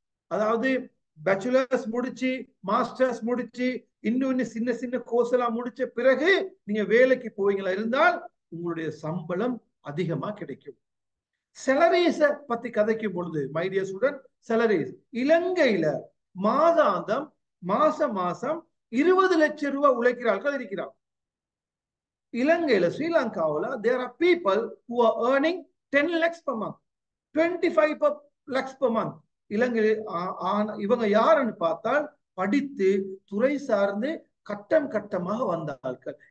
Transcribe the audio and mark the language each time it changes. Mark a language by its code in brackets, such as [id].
[ta] அதாவது பேச்சுலர்ஸ் முடிச்சு மாஸ்டர்ஸ் முடிச்சு இன்னும் சின்ன சின்ன கோர்ஸ் எல்லாம் முடிச்ச பிறகு நீங்க வேலைக்கு போவீங்களா இருந்தால் உங்களுடைய சம்பளம் அதிகமா கிடைக்கும். சேலரிஸ பத்தி கதைக்கும் பொழுது [en] my dear student, [ta] சேலரிஸ் இலங்கையில மாதாந்தம் மாசம் 20 லட்சம் ரூபாய் உழைக்கிறார்கள் இருக்கிறார். இலங்கையில ஸ்ரீலங்காவில் [en] there are people who are earning 10 lakhs per month, 25 lakhs per month. [ta] இலங்கையில் இவங்க யாருன்னு பார்த்தால் படித்து துறை சார்ந்து கட்டம் கட்டமாக வந்தார்கள்.